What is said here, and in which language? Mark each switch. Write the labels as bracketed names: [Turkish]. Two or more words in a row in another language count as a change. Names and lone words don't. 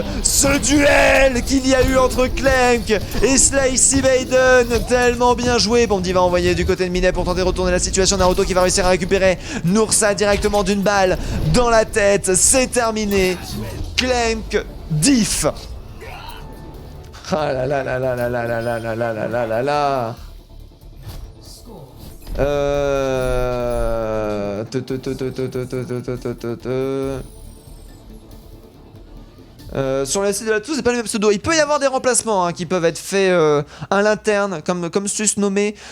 [French] Ce duel qu'il y a eu entre Clank et Slicey Maiden, tellement bien joué. Bondy va envoyer du côté de Minet pour tenter de retourner la situation. Naruto qui va réussir à récupérer Nursa directement d'une balle dans la tête. C'est terminé. Clank diff. Ah là là là là là là là là là là là là là. Sur le site de la Touche, c'est pas le même pseudo. Il peut y avoir des remplacements hein, qui peuvent être faits à l'interne, comme sus nommé.